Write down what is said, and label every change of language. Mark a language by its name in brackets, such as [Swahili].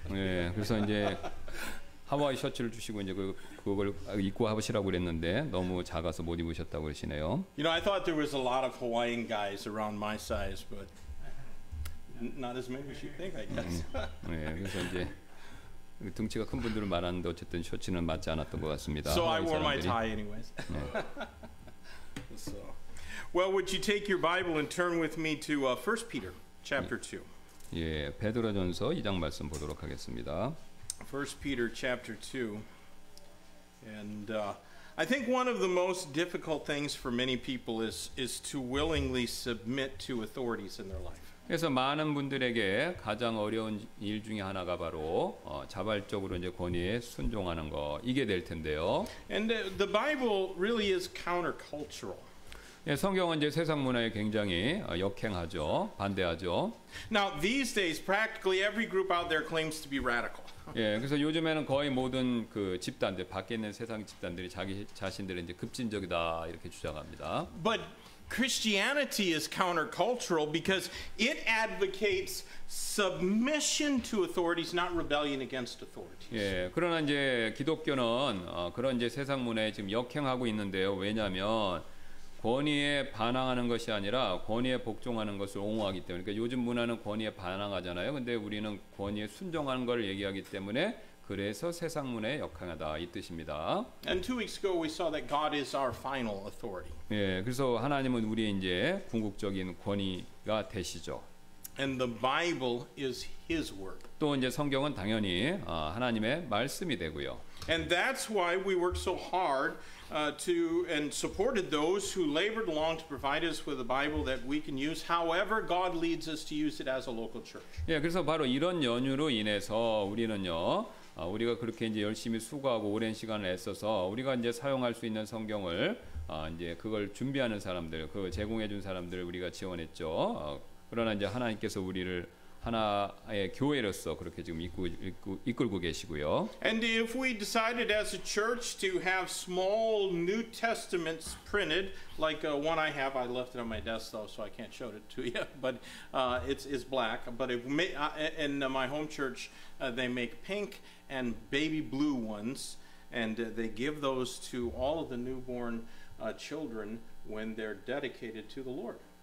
[Korean] 예, 그래서 이제 하와이 셔츠를 주시고 이제 그걸 입고 하시라고 그랬는데 너무 작아서 못 입으셨다고 그러시네요. [English] You know, I thought there was a lot of Hawaiian guys around my size, but not as many as you think, I guess. [Korean] 예, 그래서 이제 등치가 큰 분들은 많았는데 어쨌든 셔츠는 맞지 않았던 것 같습니다. [English] So I [Korean] 하와이 [English] wore my [Korean] 사람들이. [English] tie anyways. So, well, would you take your Bible and turn with me to 1 Peter chapter 2? [Korean] 예, 베드로전서 2장 말씀 보도록 하겠습니다. [English] 1 Peter chapter 2. And I think one of the most difficult things for many people is to willingly submit to authorities in their life. [Korean] 그래서 많은 분들에게 가장 어려운 일 중에 하나가 바로 자발적으로 이제 권위에 순종하는 거 이게 될 텐데요. [English] And the Bible really is countercultural. [Korean] 예, 성경은 이제 세상 문화에 굉장히 역행하죠, 반대하죠. [English] Now, these days, practically every group out there claims to be radical. [Korean] 예, 그래서 요즘에는 거의 모든 그 집단들, 밖에 있는 세상 집단들이 자기 자신들은 이제 급진적이다 이렇게 주장합니다. [English] But Christianity is countercultural because it advocates submission to authorities, not rebellion against authorities. [Korean] 예, 그러나 이제 기독교는 그런 이제 세상 문화에 지금 역행하고 있는데요. 왜냐하면 권위에 반항하는 것이 아니라 권위에 복종하는 것을 옹호하기 때문에. 그러니까 요즘 문화는 권위에 반항하잖아요. 근데 우리는 권위에 순종하는 걸 얘기하기 때문에 그래서 세상 문화에 역행하다 이 뜻입니다. [English] And 2 weeks ago we saw that God is our final authority. [Korean] 예, 그래서 하나님은 우리의 이제 궁극적인 권위가 되시죠. [English] And the Bible is His word. [Korean] 또 이제 성경은 당연히 하나님의 말씀이 되고요. [English] And that's why we worked so hard to and supported those who labored along to provide us with a Bible that we can use however God leads us to use it as a local church. [Korean] 예, 그래서 바로 이런 연유로 인해서 우리는요, 우리가 그렇게 이제 열심히 수고하고 오랜 시간을 애써서 우리가 이제 사용할 수 있는 성경을 이제 그걸 준비하는 사람들, 그 제공해 준 사람들을 우리가 지원했죠. 그러나 이제 하나님께서 우리를 하나의 교회로서 그렇게 지금 이끌고 계시고요. [English] And if we decided as a church to have small New Testaments printed, like one I have, I left it on my desk though, so I can't show it to you, but it's black. But if in my home church, they make pink and baby blue ones, and they give those to all of the newborn children when they're dedicated to the Lord.